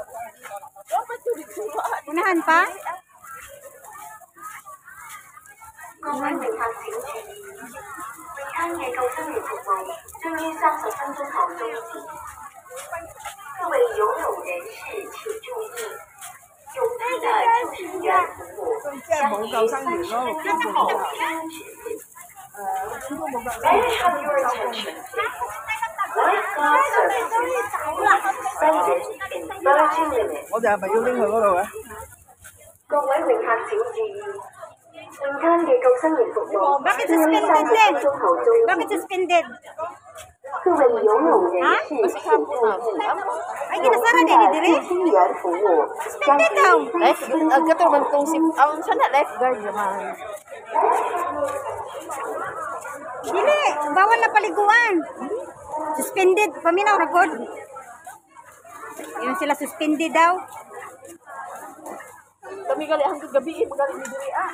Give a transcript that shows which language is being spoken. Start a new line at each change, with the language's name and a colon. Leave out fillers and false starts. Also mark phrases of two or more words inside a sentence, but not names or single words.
Filipino: Unahan pa?
Cantonese: 各位旅客請注意，會餐嘅救生員服務將於30分鐘後終止。各位游泳人士請注意，泳隊的救生員服務將於30分鐘後終止。
English: May I have your attention, please? Lifeguard services suspended in 30 minutes.
Cantonese: 我哋係咪要拎去嗰度嘅？各位泳客請注意，泳灘嘅救生員服務
Filipino: Bakit
Cantonese: 將於
English: suspended
Cantonese: 30
Filipino: din?
Cantonese: 分鐘後終
Filipino: Bakit
Cantonese: 止。
English: suspended?
Cantonese: 各位游泳人士請注意，
Filipino: Ay,
Cantonese: 泳
Cebuano: ginasara
Cantonese: 池
Cebuano: din
Cantonese: 的
Cebuano: ni dire.
Cantonese: 救生員服務將於
Cebuano: Life, kato man tong si, sana lifeguard naman. Dili, bawal na paliguan. Suspended, paminaw na god.
Filipino: Yun sila suspended daw.
Cebuano: Kami gali hanggang gabi, magaling ni diri ah.